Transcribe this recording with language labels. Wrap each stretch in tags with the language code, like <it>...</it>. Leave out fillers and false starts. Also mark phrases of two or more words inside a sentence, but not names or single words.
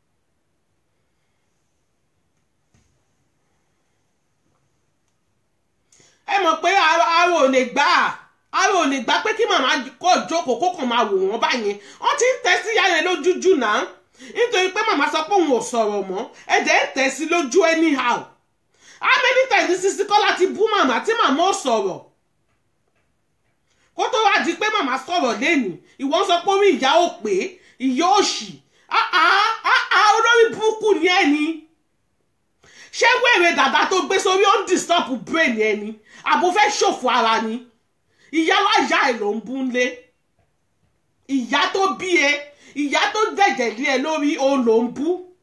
<yo>ẹ mọ̀ pé ara ò lè gbà pé kí màmá kó jókòó kó kàn máa wò wọ́n báyẹn wọ́n ti ń tẹ́ sí ìyá yẹn lójújú náà nítorí pé màmá sọ pé òun ò sọ̀rọ̀ mọ́ ẹ̀jẹ̀ ń tẹ́ sí lójú</yo> <en>anyhow how many times</en> <yo>Sisi Kọ́lá ti bú màmá tí màmá ò sọ̀rọ̀ kó tó wá di pé màmá sọ̀rọ̀ lẹ́nu ìwọ sọ pé orí ìyá ò pé ìyá òṣì olórí burúkú ni ẹ ni ṣé wèrè dàda tó gbé sórí ó ń</yo> <en>disturb brain</en> <yo>ẹni àbò fẹ́ ṣòfò ara ni ìyá láyà ẹ̀ ló ń bú lé ìyá tó bí ẹ ìyá tó dẹ̀jẹ̀ lé ẹ lórí òun ló ń bú</yo>